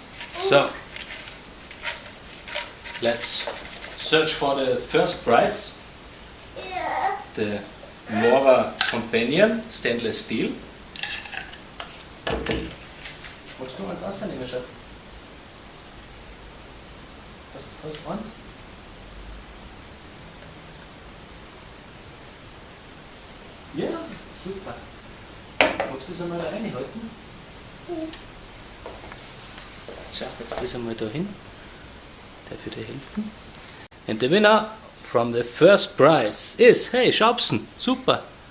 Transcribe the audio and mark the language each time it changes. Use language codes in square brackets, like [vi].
[en] So, let's search for the first prize, the Mora Companion Stainless Steel. [de] Wolltest du eins ausnehmen, Schatz? Hast du eins? Ja, super. Magst du das einmal da reinhalten? So, jetzt das einmal da hin. Darf ich dir helfen? [en] And the winner from the first prize is, hey, Schaubsen, super.